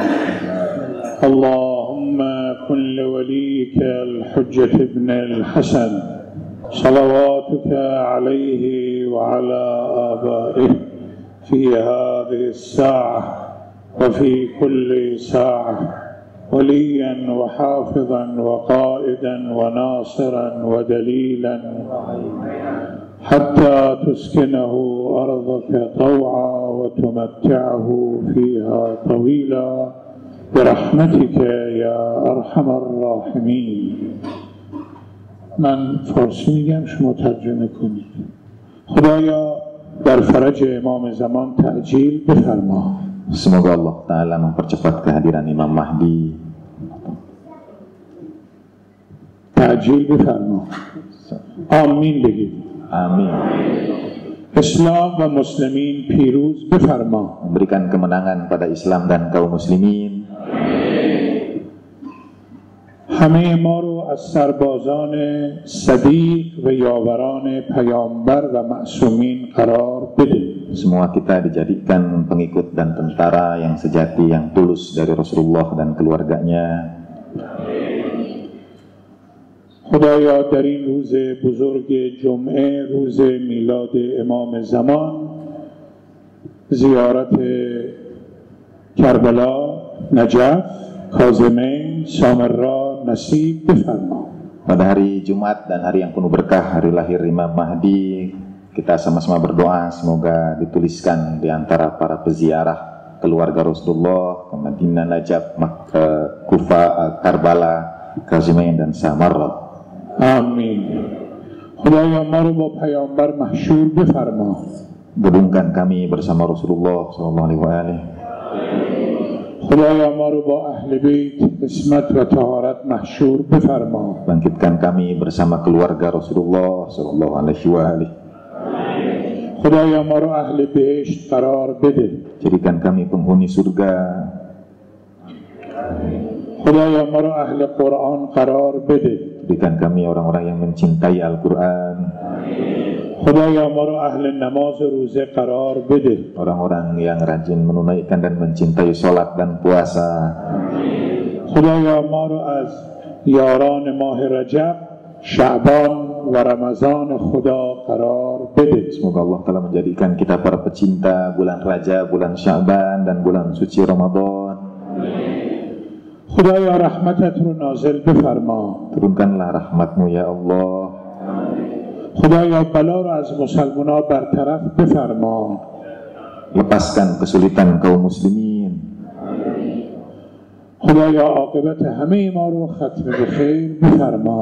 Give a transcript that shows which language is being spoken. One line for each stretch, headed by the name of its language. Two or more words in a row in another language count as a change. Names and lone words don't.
Arabic: اللهم كن لوليك الحجة ابن الحسن صلواتك عليه وعلى آبائه في هذه الساعة وفي كل ساعة وليا وحافظا وقائدا وناصرا ودليلا حتى تسكنه أرضك طوعا وتمتعه فيها طويلا برحمتك يا أرحم الراحمين.
Persian: من فارسی میگم شما ترجمه کنید. خدایا در فرج امام زمان تعجیل بفرما.
Indonesian: Semoga Allah Ta'ala mempercepat kehadiran Imam Mahdi.
Persian: تعجیل بفرما. آمین بگید.
Indonesian: Amin.
Arabic: إسلام و مسلمين
Persian: پیروز بفرما.
Indonesian: Memberikan kemenangan pada Islam dan kaum muslimin.
Persian: همه ما رو از سربازان صدیق و یاوران پیامبر و معصومین قرار بده.
Indonesian: Semua kita dijadikan pengikut dan tentara yang sejati, yang tulus dari Rasulullah dan keluarganya.
Persian: خدایا در این روز بزرگ جمعه، روز میلاد امام زمان، زیارت کربلا، نجف، کاظمین، سامرا نصیب بفرما.
Indonesian: Pada hari Jumat dan hari yang penuh berkah, hari lahir Imam Mahdi, kita sama-sama berdoa semoga dituliskan di antara para peziarah keluarga Rasulullah ke Madinah, Najaf, Kufa, Karbala, Kazimain dan Samarra.
Persian: آمین. خدایا ما رو با پیامبر محشور بفرما.
Indonesian: Gedungkan kami bersama Rasulullah SAW.
Persian: خدایا ما رو با اهل بیت عصمت و طهارت محشور بفرما.
Indonesian: Bangkitkan kami bersama keluarga Rasulullah SAW.
Persian: خدایا ما رو اهل بهشت قرار بده.
Indonesian: Jadikan kami penghuni surga.
Persian: خدایا ما رو اهل قرآن قرار بده.
Indonesian: Jadikan kami orang-orang yang mencintai Al-Quran.
Persian: خدایا ما رو اهل نماز و روزه قرار بده.
Indonesian: Orang-orang yang rajin menunaikan dan mencintai sholat dan puasa.
Persian: خدایا ما رو از یاران ماه رجب، شعبان و رمضان خدا قرار بده.
Indonesian: Semoga Allah telah menjadikan kita para pecinta bulan Rajab, bulan Sya'ban dan bulan suci Ramadan.
Persian: خدایا رحمتت رو نازل بفرما.
Indonesian: Turunkanlah rahmatmu ya Allah.
Persian: خدایا بلا رو از مسلمانان برطرف بفرما.
Indonesian: Lepaskan kesulitan kaum muslimin.
Persian: خدایا عاقبت همه ما رو ختم بخیر بفرما.